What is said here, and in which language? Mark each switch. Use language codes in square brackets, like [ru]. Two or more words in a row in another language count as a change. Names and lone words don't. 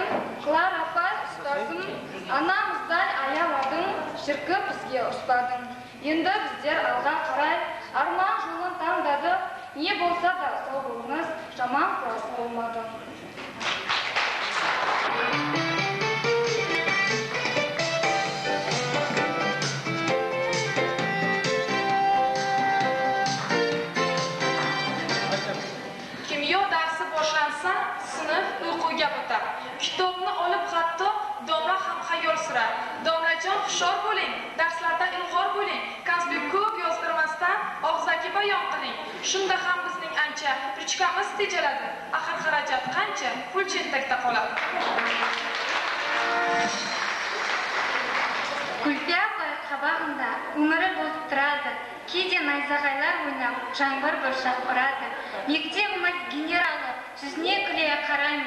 [kk] Клара апай ұстазым, анамыздай аяладың, шіркі бізге ұстадың. Енді біздер алға қарай арман жолын таңдадық, не болса да сау болыңыз, жаман класс болмады. [uz] Kimyo darsi boshlansa, sinf uyquga botar. Kitobni olib hatto domla ham xayol surar. Domlajon hushyor bo'ling, darslarda ilg'or bo'ling, konspekt ko'p yozdirmasdan og'zaki bayon qiling. Shunda ham bizning ancha ruchkamiz tejaladi. Axir xarajat qancha, pul chettakda qoladi. [kk] Күлпе апай қабағында өмірі болып тұрады. Кейде найзағайлар ойнап, жаңбыр бұршақ ұрады. Мектебімнің генералы жүзіне күле қараймын.